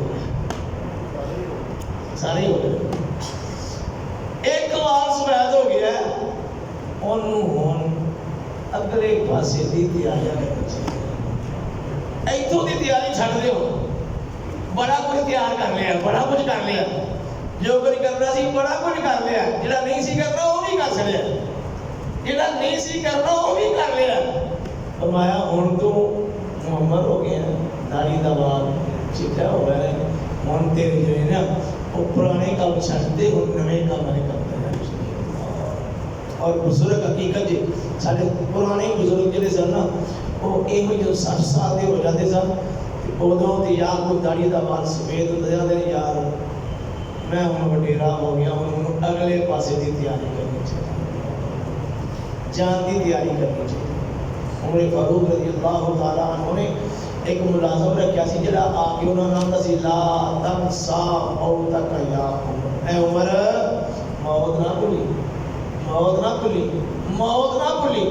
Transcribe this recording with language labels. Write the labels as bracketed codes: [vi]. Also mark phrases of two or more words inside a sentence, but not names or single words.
[pa] گیا، سارے ہو گئے، ایک وار سفید ہو گیا، انہوں ہون اگلے پاسے دی تیاری کرنی چاہیے، ایتھوں دی تیاری چھڑ دے ہو، بڑا کچھ تیار کر لیا، بڑا کچھ کر لیا، جو کچھ کرنا سی بڑا کچھ کر لیا، جڑا نہیں سی کرنا وہ بھی کر سکیا، جڑا نہیں سی کرنا وہ بھی کر لیا۔ فرمایا ہن تو معمر ہو گیا، داڑھی دا بال چٹا ہو گیا، ہن تیرے جو ہے نا وہ پرانے کام چھڈ دے، ہن نویں کام کرنا۔ اور بزرگ حقیقت جی سارے پرانے بزرگ جڑے سن نا وہ یہ جو 60 سال دے ہو جاتے سن، ادوں تے یا کوئی داڑھی دا بال سفید ہو جاتے یار میں ہوں وڈیرا ہو گیا، ہوں اگلے پاسے دی تیاری کرنی چاہیے، جان دی تیاری کرنی چاہیے۔ عمر فاروق رضی اللہ تعالیٰ عنہ نے ایک ملازم رکھیا سی جڑا آ کے انہوں نے نام سی [ar] لا تنسا موتک یا عمر، [pa] اے عمر موت نہ بھولی، موت نہ بھولی، موت نہ بھولی۔